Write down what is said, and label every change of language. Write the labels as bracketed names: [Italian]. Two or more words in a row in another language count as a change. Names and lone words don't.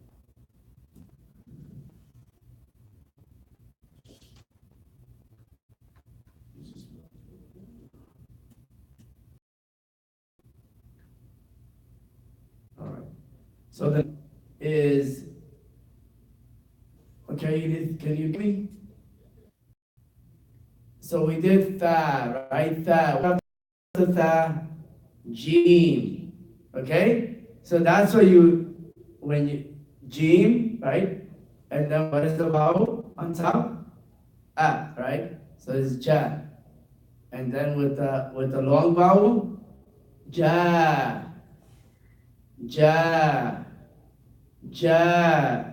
[English] All right. So then is okay. Can you hear me? So we did tha, right? Tha. Tha, Jim. Okay? So that's what when you, Jim, right? And then what is the vowel on top? A, right? So it's ja. And then with the long vowel, ja, ja, ja.